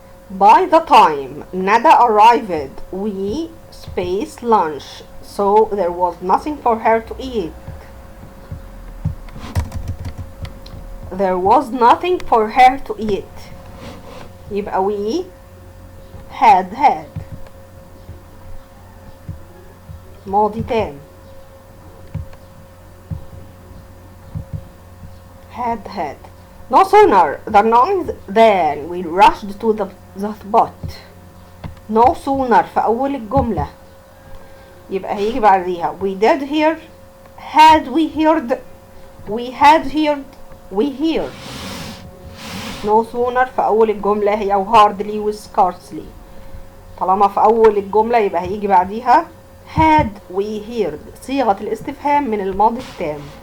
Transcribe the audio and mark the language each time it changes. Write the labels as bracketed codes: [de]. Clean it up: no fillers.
[en] By the time Nada arrived, we spaced lunch, so there was nothing for her to eat. There was nothing for her to eat. [ar] يبقى [en] we had [ar] ماضي تام. [en] had. No sooner the noise than we rushed to the spot. No sooner [ar] في أول الجملة يبقى هيجي بعديها [en] we did hear, had we heard, we had heard, we heard. No sooner [ar] في أول الجملة هي و hardly و scarcely. طالما في أول الجملة يبقى هيجي بعديها [en] had we heard [ar] صيغة الاستفهام من الماضي التام.